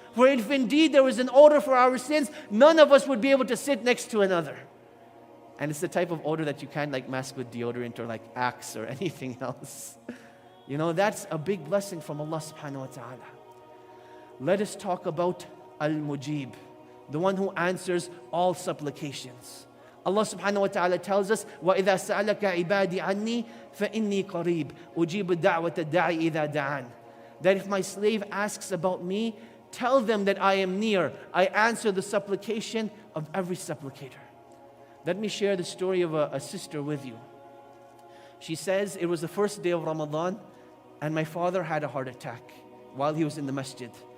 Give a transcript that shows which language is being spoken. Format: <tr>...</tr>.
<en>For if indeed there was an odor for our sins, none of us would be able to sit next to another. And it's the type of odor that you can't like mask with deodorant or like Axe or anything else. You know, that's a big blessing from Allah subhanahu wa ta'ala. Let us talk about Al-Mujib, the one who answers all supplications. Allah subhanahu wa ta'ala tells us,</en> <ar>وَإِذَا سَأَلَكَ عِبَادِي عَنِّي فَإِنِّي قَرِيبٌ أُجِيبُ دَعْوَةَ الدَّاعِ إِذَا دَعَانِ.</ar> <en>That if my slave asks about me, tell them that I am near. I answer the supplication of every supplicator. Let me share the story of a sister with you. She says, it was the first day of Ramadan and my father had a heart attack while he was in the masjid.</en>